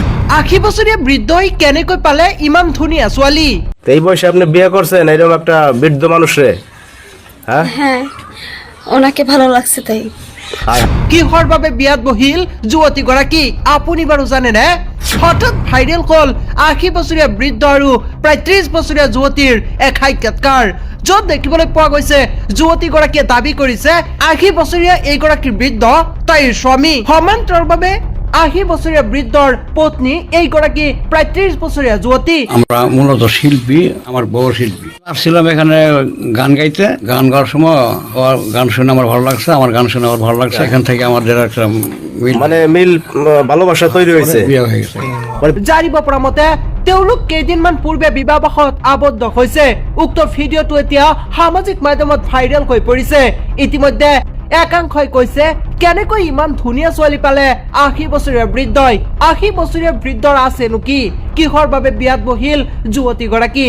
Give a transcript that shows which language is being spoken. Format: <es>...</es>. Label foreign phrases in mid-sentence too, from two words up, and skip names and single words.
<as>80 বছৰীয়া বৃদ্ধই কেনেকৈ পালে ইমান ধুনীয়া ছোৱালী?</as> <bn>এই বয়সে আপনি বিয়ে করছেন এরকম একটা বৃদ্ধ মানুষরে? হ্যাঁ ওনাকে ভালো লাগছে তাই।</bn> <as>কিহৰ বাবে বিয়াত বহিল যুৱতীগৰাকী আপুনি বাৰু জানেনে? হঠাৎ ভাইৰেল হ'ল 80 বছৰীয়া বৃদ্ধ আৰু প্ৰায় 30 বছৰীয়া যুৱতীৰ এক সাক্ষাৎকাৰ, য'ত দেখিবলৈ পোৱা গৈছে যুৱতীগৰাকীয়ে দাবী কৰিছে 80 বছৰীয়া এইগৰাকী বৃদ্ধ তাইৰ স্বামী, সমান্তৰালভাৱে 80 বছৰীয়া বৃদ্ধৰ পত্নী এইগৰাকী প্ৰায় 30 বছৰীয়া যুৱতী।</as> <bn>আমরা মূলত শিল্পী, আমার বউ শিল্পী। আসছিলাম এখানে গান গাইতে, গান গাওয়ার সময় ওর গান শুনে আমার ভালো লাগছে, আমার গান শুনে আমার ভালো লাগছে। এখান থেকে আমাদের একটা মিল মানে মিল ভালোবাসা তৈরি হয়েছে, বিয়ে হয়ে গেছে।</bn> <as>জানিব পৰা মতে তেওঁলোক কেইদিনমান পূৰ্বে বিবাহপাশত আবদ্ধ হৈছে। উক্ত ভিডিঅ'টো এতিয়া সামাজিক মাধ্যমত ভাইৰেল হৈ পৰিছে। ইতিমধ্যে একাংশই কৈছে কেনেকৈ ইমান ধুনীয়া ছোৱালী পালে 80 বছৰীয়া বৃদ্ধই? 80 বছৰীয়া বৃদ্ধৰ আছেনো কি? কিহৰ বাবে বিয়াত বহিল যুৱতীগৰাকী?</as>